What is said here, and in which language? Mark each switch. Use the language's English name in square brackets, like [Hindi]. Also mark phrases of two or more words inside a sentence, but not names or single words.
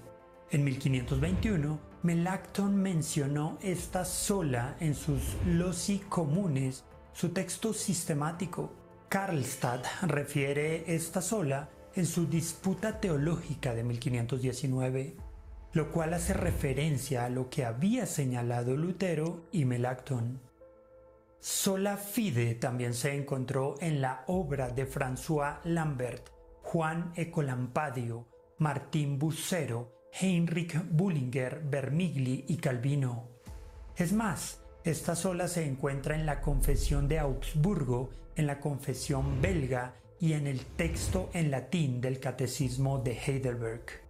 [Spanish] En 1521, Melanchthon mencionó esta sola en sus Loci Comunes, su texto sistemático. Karlstadt refiere esta sola en su Disputa Teológica de 1519, lo cual hace referencia a lo que había señalado Lutero y Melanchthon. [Latin] Sola fide [Spanish] también se encontró en la obra de François Lambert, Juan Ecolampadio, Martín Bucero, Heinrich Bullinger, Vermigli y Calvino. Es más, esta sola se encuentra en la Confesión de Augsburgo, en la Confesión belga y en el texto en latín del Catecismo de Heidelberg.